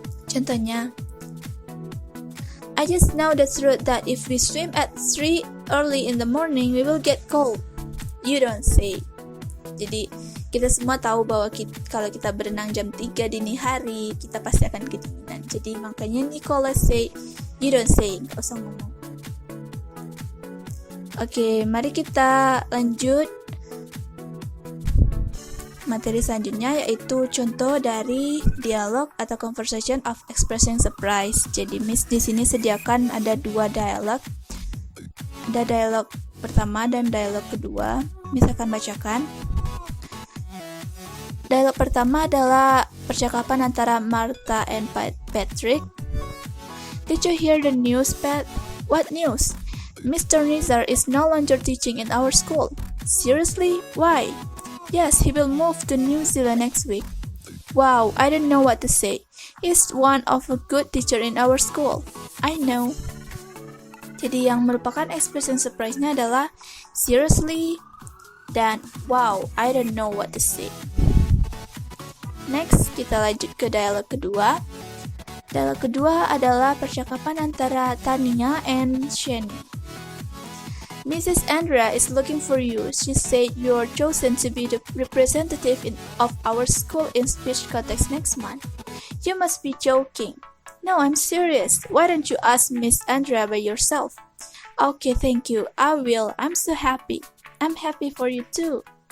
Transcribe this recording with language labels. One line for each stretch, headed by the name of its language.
Indonesian: Contohnya,
English: I just know the truth that if we swim at 3 early in the morning, we will get cold. You don't say.
Indonesian: Jadi, kita semua tahu bahwa kalau kita berenang jam 3 dini hari, kita pasti akan kedinginan. Jadi makanya Nicholas
English: say, you don't say,
Indonesian: gak usah ngomong. Oke, mari kita lanjut materi selanjutnya, yaitu contoh dari dialog atau
English: conversation of expressing surprise.
Indonesian: Jadi Miss di sini sediakan ada 2 dialog. Ada dialog pertama dan dialog kedua. Miss akan bacakan. Dialog pertama adalah percakapan antara Martha and Patrick.
English: Did you hear the news, Pat? What news? Mr. Nizar is no longer teaching in our school. Seriously? Why? Yes, he will move to New Zealand next week. Wow, I don't know what to say. He's one of a good teacher in our school. I know.
Indonesian: Jadi yang merupakan expression surprise-nya adalah seriously dan
English: wow, I don't know what to say.
Indonesian: Next, kita lanjut ke dialog kedua. Dialog kedua adalah percakapan antara Tania and Shani.
English: Mrs. Andrea is looking for you. She said you are chosen to be the representative of our school in speech contest next month. You must be joking. No, I'm serious. Why don't you ask Miss Andrea by yourself? Okay, thank you. I will. I'm so happy. I'm happy for you too.